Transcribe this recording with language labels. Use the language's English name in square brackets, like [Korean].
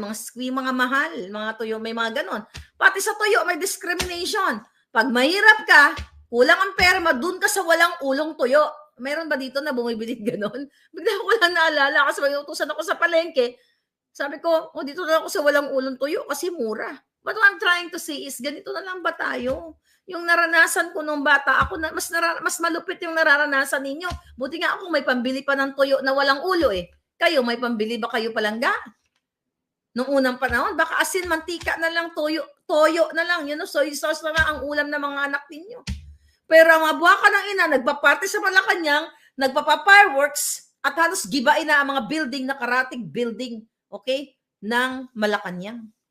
[Filipino] Yung mga squid, mga mahal, mga tuyo, may mga ganon. Pati sa tuyo, may discrimination. Pag mahirap ka, kulang ang pera, dun ka sa walang ulong tuyo. Meron ba dito na bumibili ganon? Bigla ko lang naalala kasi may utusan ako sa palengke. Sabi ko, dito na ako sa walang ulong tuyo kasi mura. [English] But what I'm trying to say is, [Filipino] ganito na lang ba tayo? Yung naranasan ko nung bata, ako mas malupit yung nararanasan ninyo. Buti nga ako may pambili pa ng tuyo na walang ulo eh. Kayo, may pambili ba kayo palangga? Nung unang panahon, baka asin, mantika na lang, toyo na lang, soy sauce na lang ang ulam ng mga anak ninyo. Pero ang abuaka ng ina, nagpa-party sa Malacanang, nagpapa-fireworks, at halos gibain na ang mga building na karatig building, okay, ng Malacanang.